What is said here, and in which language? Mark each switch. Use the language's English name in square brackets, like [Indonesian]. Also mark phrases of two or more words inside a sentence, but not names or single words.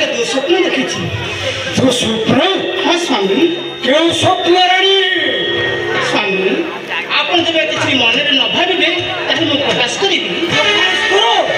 [Bangla] স্বপ্ন দেখেছি। তো স্বপ্ন হ্যাঁ স্বামী। কেউ স্বপ্ন রানী [Odia] স্বামী ଆପଣ ଯେବେ କିଛି ମନରେ ନ ଭାବିବେ ତାହେଲେ ମୁଁ ପ୍ରକାଶ କରିବି। [Bangla] করো